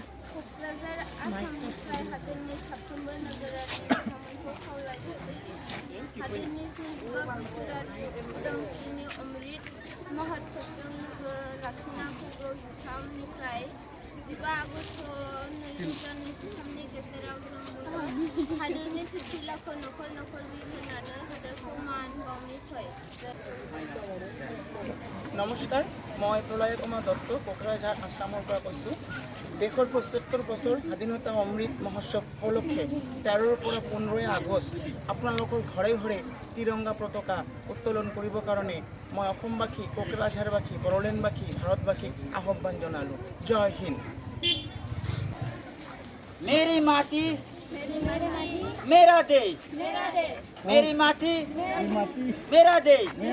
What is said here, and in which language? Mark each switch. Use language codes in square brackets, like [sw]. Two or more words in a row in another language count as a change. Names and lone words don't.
[brx] क'क्राझार आसामनिफ्राय हादोरनि साफ्रोमबो नोगोरारि नोंथांमोनखौ खावलायो हादोरनि 75 बोसोरारि उदांस्रिनि अमृत महोत्सवजों लोगो लाखिना फैगौ 13 निफ्राय 15 आगस्ट 2023 नि गेजेराव जों बयबो हादोरनि फिरफिलाखौ नखर नखर बिरहोनानै हादरखौ मान बावनि फै। [as] নমস্কাৰ, মই প্ৰলয় কুমাৰ দত্ত কোকৰাঝাৰ আসামৰ পৰা কৈছোঁ। দেশৰ ৭৫ বছৰ স্বাধীনতা অমৃত মহোৎসৱ উপলক্ষে 13ৰ পৰা 15 আগষ্ট আপোনালোকৰ ঘৰে ঘৰে তিৰংগা পতাকা উত্তোলন কৰিবৰ কাৰণে মই অসমবাসী, কোকৰাঝাৰবাসী, বড়োলেণ্ডবাসী, ভাৰতবাসীক আহ্বান জনালোঁ। জয় হিন্দ। [hi] मेरी माटी मेरा देश, मेरी माटी मेरा देश।